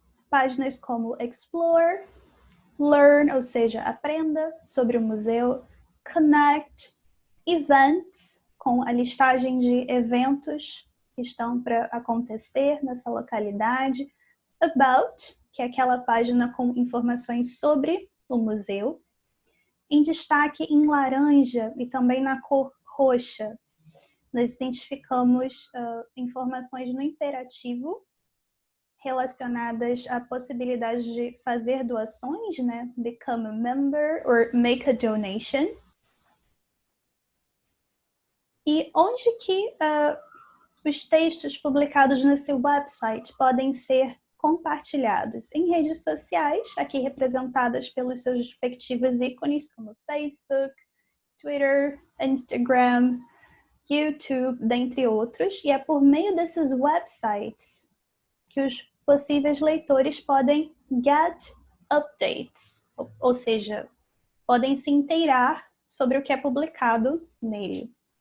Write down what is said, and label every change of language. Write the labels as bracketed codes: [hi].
[pt] Páginas como Explore, Learn, ou seja, aprenda sobre o museu, Connect, Events, com a listagem de eventos que estão para acontecer nessa localidade, About, que é aquela página com informações sobre o museu, em destaque em laranja e também na cor roxa, nós identificamos informações no imperativo relacionadas à possibilidade de fazer doações, né? [en] Become a member or make a donation. [pt] E onde que os textos publicados nesse website podem ser compartilhados? Em redes sociais, aqui representadas pelos seus respectivos ícones, como Facebook, Twitter, Instagram, YouTube, dentre outros, e é por meio desses websites que os possíveis leitores podem [en] get updates, [pt] ou seja, podem se inteirar sobre o que é publicado nele.